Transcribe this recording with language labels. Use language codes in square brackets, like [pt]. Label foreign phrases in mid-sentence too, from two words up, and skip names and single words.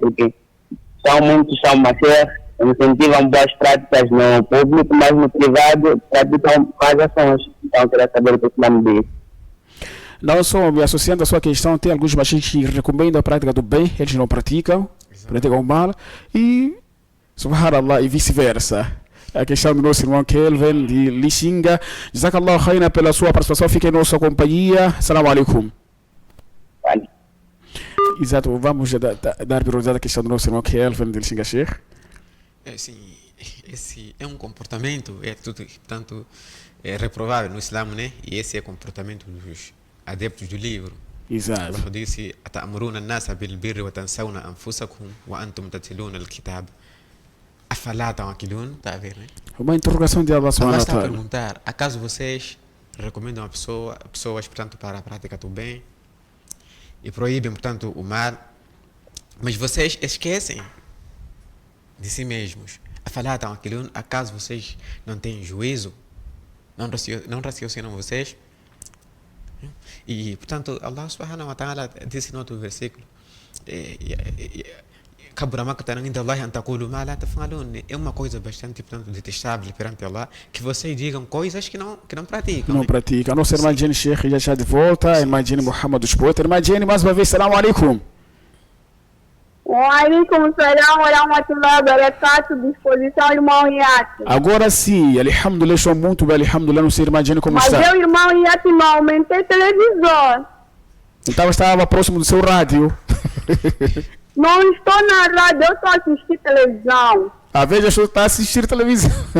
[pt] Porque muitos são machês, incentivam boas práticas no público, mas no privado praticam más ações. Então, eu queria saber o que o Islã diz. Não só me associando à sua questão, tem alguns machos que recomendam a prática do bem, eles não praticam, praticam mal, e subhanallah, e vice-versa. A questão do nosso irmão Kelvin de Lixinga. [ar] جزاك الله خيرا [pt] pela sua participação, fique em nossa companhia. [ar] سلام عليكم. [pt] Vale. Exato, vamos dar prioridade à questão do nosso irmão Kelvin de Lixinga, Sheikh. Sim, esse é um comportamento, portanto, é reprovável no Islã, né? E esse é o comportamento dos adeptos do livro. Exato. Allah disse: [ar] "أتأمرون الناس بالبر وتنسون أنفسكم وأنتم تتلون الكتاب." أفلا تعقلون, [pt] tá a ver, né? Uma interrogação de Allah Allah [ar] سبحانه و [pt] está a [ar] تعالى. [pt] perguntar: acaso vocês recomendam pessoas, portanto, para a prática do bem e proíbem, portanto, o mal, mas vocês esquecem de si mesmos? [ar] أفلا تعقلون, [pt] acaso vocês não têm juízo? Não raciocinam vocês? E, portanto, [ar] الله سبحانه وتعالى [pt] disse no outro versículo: é uma coisa bastante, portanto, detestável perante Allah que vocês digam coisas que não praticam. Não pratica. A nossa irmã Jenny Sheikh já está de volta. A irmã Jenny Muhammad dos Poetas. Irmã Jenny, mais uma vez, [ar] سلام عليكم. وعليكم السلام ورحمة الله وبركاته. [pt] Disposição, irmão Iati. Agora sim, alhamdulillah, estou muito bem, alhamdulillah, não sei, irmã Jenny, como Mas está? eu, irmão Iati, não aumentei televisor. Então estava próximo do seu rádio. Não estou na rádio, eu estou assistindo televisão. A veja, está a assistir televisão.